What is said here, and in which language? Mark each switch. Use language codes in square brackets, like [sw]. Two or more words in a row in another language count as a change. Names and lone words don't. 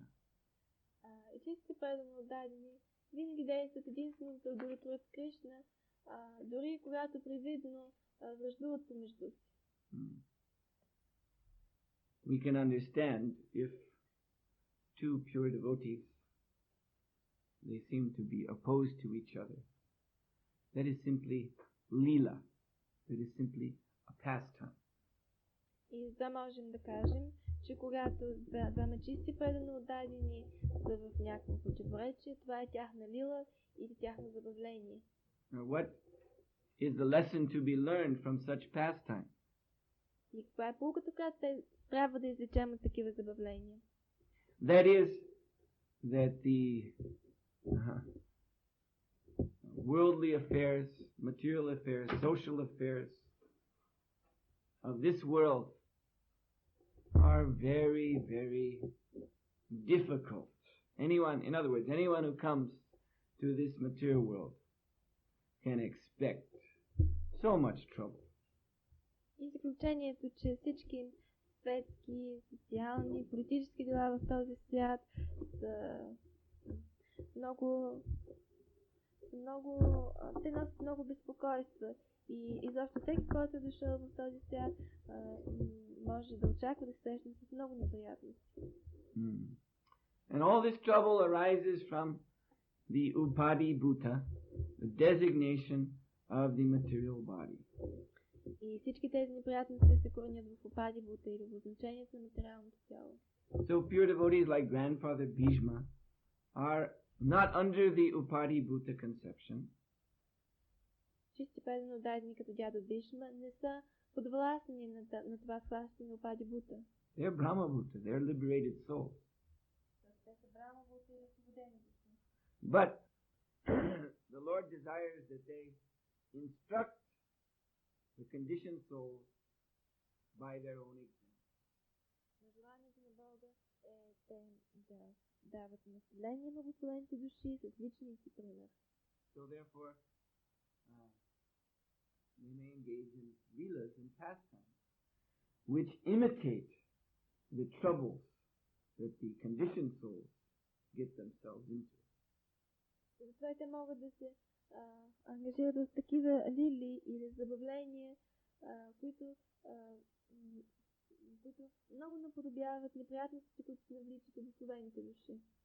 [bg] Чисти преданно отдадени винаги действат единствено за да удовлетворят Кришна, дори когато привидно враждуват помежду си. [en] We can understand if two pure devotees, they seem to be opposed to each other. That is simply lila. That is simply a pastime. [bg] И за можем да кажем, че когато двама чисти преданно отдадени са в някакво противоречие, това е тяхна лила или тяхно забавление. [en] What is the lesson to be learned from such pastime? [bg] И каква е поуката, която те трябва да извлечем от такива забавления? [en] That is that the worldly affairs, material affairs, social affairs of this world are very, very difficult. In other words, anyone who comes to this material world can expect so much trouble. [bg] И заключението, че всички светски, социални, политически дела в този свят са много, те носят много безпокойства. И изобщо всеки, който е дошъл в този свят, може да очаква да се срещне с много неприятности. [en] And all this trouble arises from the [sa] उपाधि भूत, [en] the designation of the material body. [bg] И всички тези неприятности се коренят в [sa] उपाधि भूत [bg] или в обозначението на материалното тяло. [en] So pure devotees like Grandfather Bhishma are not under the [sa] उपाधि भूत [en] conception. [bg] Чисти преданно дадени като дядо Бишма не са подвластни на това схващане на [sa] उपाधि भूत. [en] They're [sa] ब्रह्म भूत, [en] they're liberated souls. [bg] Те са [sa] ब्रह्म भूत [bg] и освободени души. [en] But the Lord desires that they instruct the conditioned souls by their own example. [bg] Желанието на Бога е те да дават население на благословените души с личния си пример. [en] So therefore, they may engage in leelas and pastimes, which imitate the troubles that the conditioned souls get themselves into. [bg] Затова те могат да се ангажират в такива лили или забавления, които много наподобяват неприятностите, които се навличат в обикновените души.